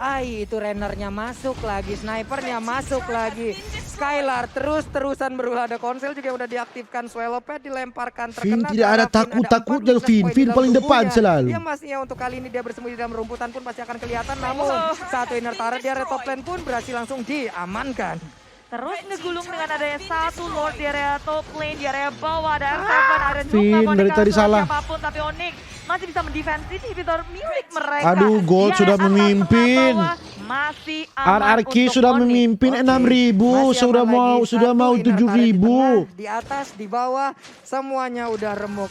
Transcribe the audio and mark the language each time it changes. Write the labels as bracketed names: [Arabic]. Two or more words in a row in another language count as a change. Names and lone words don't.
[Indonesian] Itu runnernya masuk lagi, snipernya masuk lagi. Skylar terus-terusan berulah, ada konsel juga udah diaktifkan. Swallowpad dilemparkan, Vin terkena. tidak ada takut-takutnya, Vin paling depan selalu. Dia pastinya untuk kali ini dia bersembunyi di dalam rumputan pun pasti akan kelihatan. Namun satu [English] inner turret [Indonesian] di area [English] top lane [Indonesian] pun berhasil langsung diamankan. Terus ngegulung dengan adanya satu Lord di area [English] top lane, [Indonesian] di area bawah ada R7, ada Vin, Nuka, dari tadi salah. Siapapun, tapi Onyx masih bisa mendefense inhibitor milik mereka. Aduh, Gold Di sudah area atas memimpin. tengah bawah, masih aman RRQ untuk sudah Onyx. memimpin Oke, 6.000, masih sudah aman mau lagi. sudah Satu mau [English] inner turret [Indonesian] di 7.000. tengah, di atas, di bawah, semuanya udah remuk.